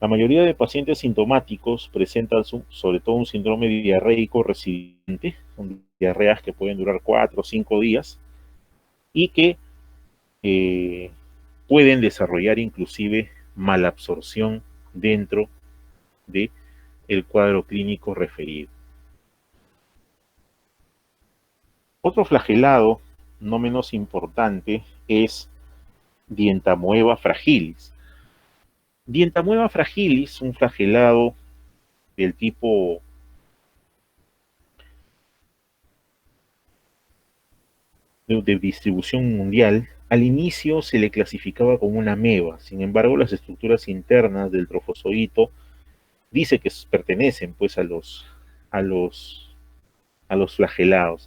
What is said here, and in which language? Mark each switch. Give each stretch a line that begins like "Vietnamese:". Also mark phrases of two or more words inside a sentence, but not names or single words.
Spanish: La mayoría de pacientes sintomáticos presentan sobre todo un síndrome diarreico residente, son diarreas que pueden durar 4 o 5 días y que eh, pueden desarrollar inclusive malabsorción dentro del cuadro clínico referido. Otro flagelado, no menos importante, es Dientamoeba fragilis. Dientamoeba fragilis, un flagelado del tipo de distribución mundial, al inicio se le clasificaba como una ameba. Sin embargo, las estructuras internas del trofozoito dice que pertenecen pues a los, a los flagelados.